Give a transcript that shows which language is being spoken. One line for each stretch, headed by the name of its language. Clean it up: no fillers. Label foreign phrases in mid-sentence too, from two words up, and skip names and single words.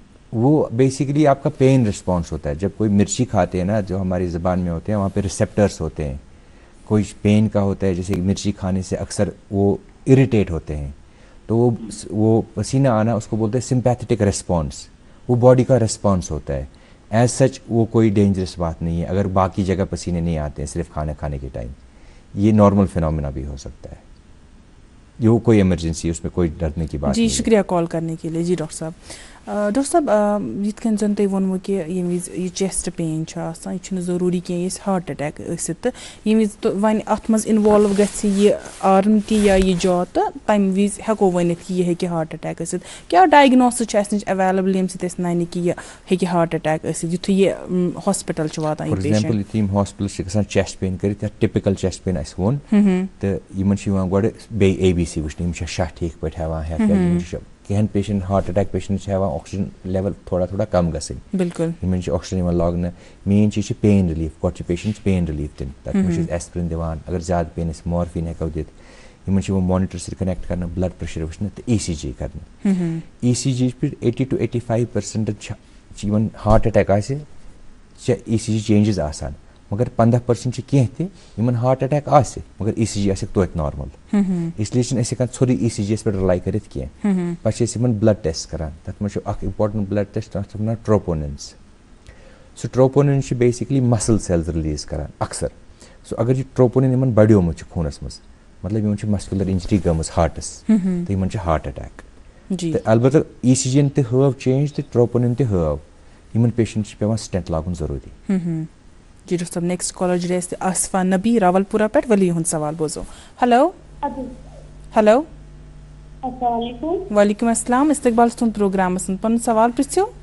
Hindi: वो बेसिकली आपका पेन रिस्पॉन्स होता है। जब कोई मिर्ची खाते हैं ना, जो हमारी ज़बान में होते हैं, वहाँ पे रिसेप्टर्स होते हैं, कोई पेन का होता है, जैसे मिर्ची खाने से अक्सर वो इरिटेट होते हैं, तो वो पसीना आना उसको बोलते हैं
English: sympathetic response,
Hindi: वो बॉडी का रिस्पॉन्स होता है।
English: as such
Hindi: वो कोई डेंजरस बात नहीं है अगर बाकी जगह पसीने नहीं आते हैं, सिर्फ खाना खाने के टाइम। ये
English: normal phenomena
Hindi: भी हो सकता है, ये कोई इमरजेंसी, उसमें कोई डरने की बात जी नहीं। शुक्रिया कॉल करने के लिए।
Kashmiri: जी डॉक्टर साहब, डॉक्टर साहब यित कन जन तुम वोनमो कि यम विज ये
English: chest pain
Kashmiri: यह जरूरी कि
English: heart attack
Kashmiri: तो यम विज तो वन अत मज इन्वॉल्व गि आर्म ती या यह जॉ तो तम विज हेको वनित कि यह
English: heart attack
Kashmiri: क्या डायग्नोसिस नश अवेलेबल यम सन कि यह
English: heart attack
Kashmiri: युथ यह हॉस्पिटल वातान।
English: for example
Kashmiri: यम हॉस्पिटल गसान
English: chest pain
Kashmiri: कर
English: typical chest pain
Kashmiri: वोन तो इन गो बे ABC वुचन शाह ठीक पे हेवान कहें पेशेंट
English: heart attack patient
Kashmiri: हेवान
English: oxygen level
Kashmiri: थोड़ा थोड़ा कम गई
Hindi: बिल्कुल
Kashmiri: ऑक्सीजन लागन मेन चीज
English: pain relief
Kashmiri: गो पेशेंट
English: pain relief
Kashmiri: दिन तक एस्प्रिन दिवान अगर ज्यादा पेन मॉर्फिन हेको दित
Hindi: वो मॉनिटर से कनेक्ट करना
English: blood pressure
Kashmiri: वुचन तो
Hindi: ECG करना
Kashmiri: ECG पे 80 to 85%
English: heart attack ECG changes
Kashmiri: आसान मगर 15% कह
English: heart attack
Kashmiri: मगर ECG आस तो नॉर्मल इसलिए सोरी ECG पे रिलाई कर पे
English: blood test
Kashmiri: करान तथ मे इंपॉर्टेंट
English: blood test
Kashmiri: वन ट्रोपोनिन्स सो ट्रोपोनिन बेसिकली
English: muscle cells
Kashmiri: रिलीज करान अक्सर सो अगर यह ट्रोपोनिन इन बढ़ोमुत खूनस मज मतलब इन
English: muscular injury
Kashmiri: गमस हार्टस तो इन
English: heart attack
Kashmiri: अलबत्ता ECG तव चेंज तो ट्रोपोनिन तव इन पेशेंट पे स्टेंट लागुन जरूरी। जी डॉक्टर साहब
English: next caller
Kashmiri: जुड़े आसफा नबी रावलपुरा पे वली हुन सवाल बोजो। हेलो हेलो
Arabic: وعليكم السلام
Kashmiri: इस्तकबाल तुम प्रोग्राम पन सवाल पृछो।